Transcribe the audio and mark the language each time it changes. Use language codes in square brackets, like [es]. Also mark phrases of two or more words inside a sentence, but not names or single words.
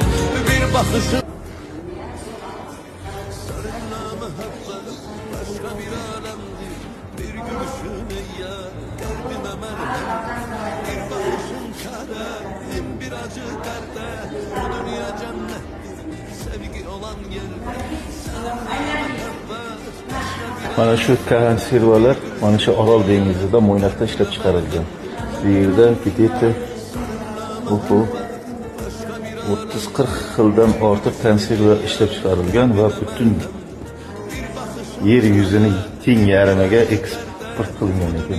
[tr] Bir bakışın seninle muhabbet başka bir alemdir. Bir gülüşün eyyar kalbime merhemdir. Bir bakışın çare, min bir acı derde. Bu dünya cennettir, sevgi olan yerde. Seninle muhabbet başka bir [uz] Mana şu konservalar mana shu Orol dengizida Mo'ynoqda ishlab chiqarilgan. Bu yerda где-то 30-40 xildan ortiq konserva ishlab chiqarilgan va butun yer yuzini teng yarimiga eksport qilingan ekan.